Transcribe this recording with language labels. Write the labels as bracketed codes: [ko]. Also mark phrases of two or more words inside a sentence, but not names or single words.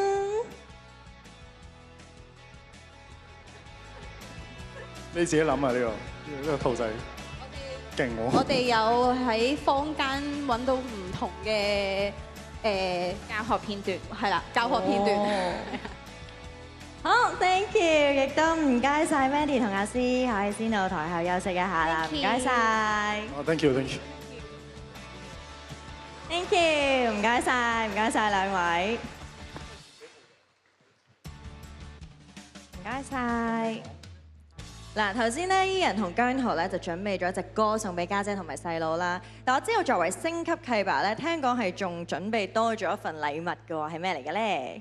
[yue] 你自己諗啊呢個兔仔，勁喎！我哋有喺坊間揾到唔同嘅教學片段，係啦，教學片段。好 ， [en] thank you， [yue] 亦都唔該晒 Mandy 同阿詩，可以先到台後休息一下啦，唔該晒。 [en] 哦 ，thank you，thank you。 Thank you， [yue] 唔該晒，唔該晒兩位，唔該晒。嗱，頭先咧，Ian 同姜濤咧就準備咗一隻歌送俾家姐同埋細佬啦。但我知道作為升級契爸咧，聽講係仲準備多咗一份禮物嘅喎，係咩嚟嘅咧？